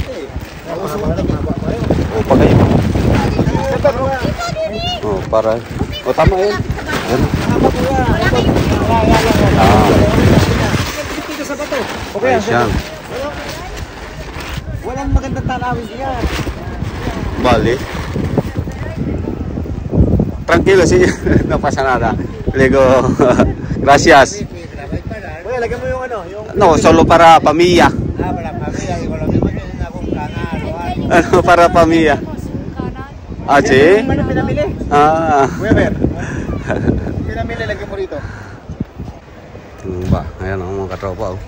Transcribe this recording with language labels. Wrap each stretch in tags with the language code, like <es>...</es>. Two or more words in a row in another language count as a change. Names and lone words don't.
<tl>O, pagay mo. O, para. O, tama yun. Yan. dito sa bato. Ayos yan. Walang magandang tanawin diyan. Bali.</tl> <es>Tranquilo, sí. No pasa nada. Lego. Gracias.</es> <tl>Kuya, lagyan mo yung ano, yung...</tl> <es>No, solo</es> <tl>para pamilya. para pamilya. Wala naman yun akong kana. Ano, para pamilya. Ah, sí? Ano pinamili? Ah. Kuya, Ber. Pinamili, lagyan mo rito. Ba, ayan ang mga katropa. Oh.</tl>